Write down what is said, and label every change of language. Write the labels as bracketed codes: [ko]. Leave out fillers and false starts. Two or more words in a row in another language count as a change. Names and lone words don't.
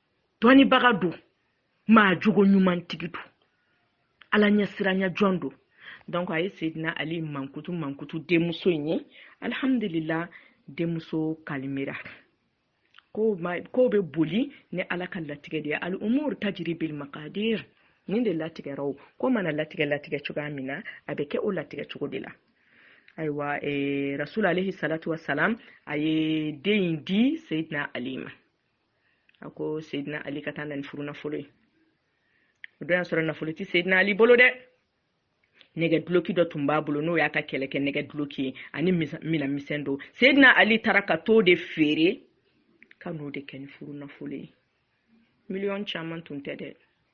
[bm] Dɔnnibaga don. Maa jogo ɲuman tigi don. Ala ɲɛsiranya jɔn don. donc aye Seydina Ali mankutu denmuso ye alhamdulillah denmuso kalimera ko be boli ni ala ka latigɛ de [ar] الأمور تجري بالمقادير [bm] nin de latigɛ raw ko mana latigɛ cogoya min na a bɛ kɛ o latigɛ cogo de la aywa [ar] رسول عليه الصلاة والسلام [bm] aye den di Seydina Ali ma ako Seydina Ali ka taa na ni furu nafolo ye o don y'a sɔrɔ nafolo ti Seydina Ali bolo dɛ nɛgɛ duloki dɔ tun b'a bolo n'o y'a ka kɛlɛ kɛ nɛgɛ duloki ye ani mina misɛn dɔ Seydina Ali taara ka t'o de feere ka n'o de kɛ ni furu nafolo ye miliyɔn caman tun tɛ dɛ